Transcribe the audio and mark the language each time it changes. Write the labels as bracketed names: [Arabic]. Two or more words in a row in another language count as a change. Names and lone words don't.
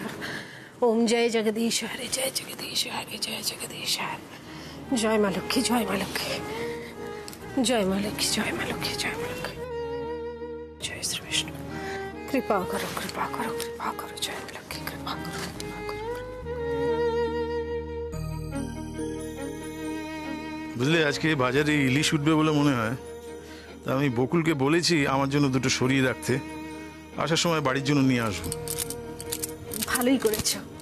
[Hindi] ओम जय जगदीश हरे, जय जगदीश हरे, जय जगदीश हरे। जय माँ लक्ष्मी, जय माँ लक्ष्मी, जय माँ लक्ष्मी, जय माँ लक्ष्मी, जय माँ लक्ष्मी। जय श्री विष्णु। कृपा करो, कृपा करो, कृपा करो, जय माँ लक्ष्मी, कृपा करो, कृपा करो। [Bangla] বুঝলে আজকে বাজারে ইলিশ উঠবে বলে মনে হয়, তা আমি বকুলকে বলেছি আমার জন্য দুটো সরিয়ে রাখতে, আসার সময় বাড়ির জন্য নিয়ে আসবো। ভালোই করেছো।